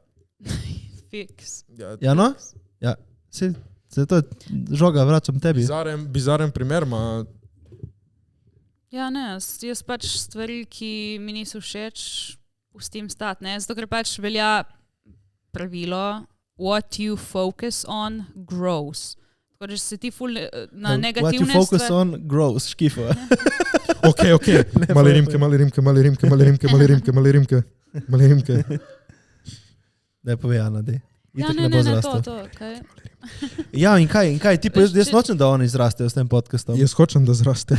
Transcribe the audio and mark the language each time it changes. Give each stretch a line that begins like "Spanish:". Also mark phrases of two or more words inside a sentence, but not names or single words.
Slovenian: Fiks. Ja, no? Ja, se to žoga vračam tebi. Bizaren primer, Ja, ne, jaz pač stvari, ki mi niso všeč, pustim stati, ne, zato ker pač velja pravilo,
English: what you focus on grows.
Slovenian: Tako, če se ti ful na negativne stvari...
English: What you focus on grows,
Slovenian: škifo. Ok, mali rimke. Ne povej, Ana, dej. Ja, ne, to, kaj? Ja, in kaj, ti pa jaz nočem, da oni izrastejo s tem podcastom. Jaz hočem, da zraste.